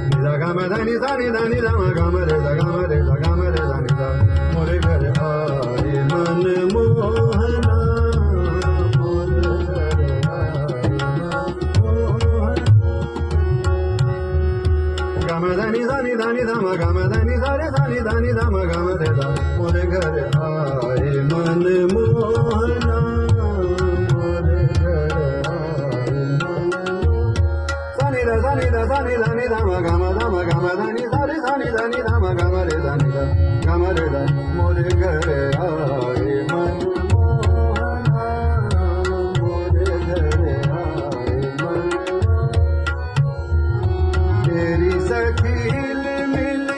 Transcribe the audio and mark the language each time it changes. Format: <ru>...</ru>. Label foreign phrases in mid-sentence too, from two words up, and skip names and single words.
<hi>ga ma da ni sa ni da ni da ma ga ma re da ga ma re da ga ma re da ni da मोरे घर आए मन मोहना मोरे घर आए गा ma da ni sa ni da ni da ma ga ma da ni sa re da ni da ni da ma ga ma re da मोरे घर आए मन मोहना मोरे घर आए sa ni da ni da ma ga ma da ni sa re sa ni da ma ga ma re da ni da ga ma re da मोरे घर आए मन मोहना मोरे घर आए मन तेरी सखील में</hi>